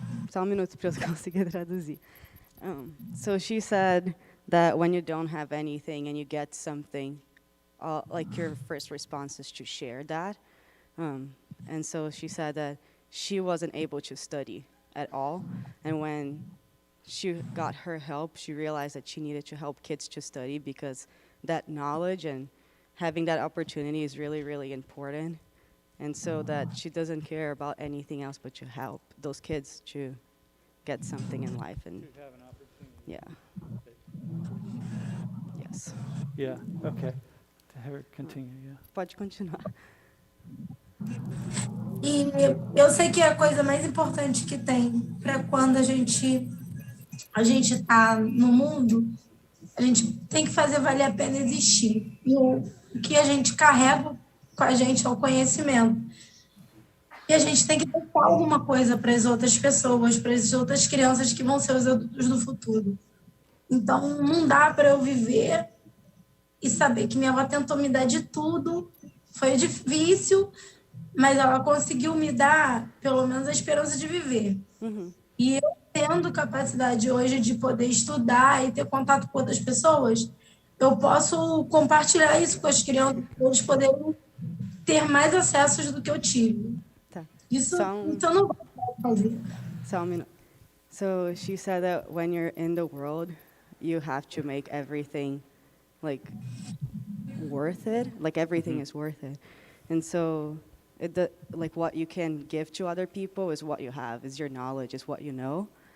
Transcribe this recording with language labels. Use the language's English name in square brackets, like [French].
[Portuguese] Só um minuto para eu conseguir traduzir. [English] So she said that when you don't have anything and you get something, like your first response is to share that. And so she said that she wasn't able to study at all. And when she got her help, she realized that she needed to help kids to study because that knowledge and having that opportunity is really, really important. And so that she doesn't care about anything else but to help those kids to get something in life. And To have an opportunity. yeah. Yes. Yeah, okay. To have her continue, yeah. [Portuguese] Pode continuar. E eu sei que é a coisa mais importante que tem para quando a gente está no mundo, a gente tem que fazer valer a pena existir. E o que a gente carrega com a gente é o conhecimento. E a gente tem que deixar alguma coisa para as outras pessoas, para as outras crianças que vão ser os adultos do futuro. Então, não dá para eu viver e saber que minha avó tentou me dar de tudo. Foi difícil, mas ela conseguiu me dar, pelo menos, a esperança de viver. E eu tendo capacidade hoje de poder estudar e ter contato com outras pessoas, eu posso compartilhar isso com as crianças, para eles poderem ter mais acessos do que eu tive. Tá. Isso então não vai fazer. [English] So, so she said that when you're in the world, you have to make everything like worth it. Like everything is worth it. And so like what you can give to other people is what you have, is your knowledge, is what you know.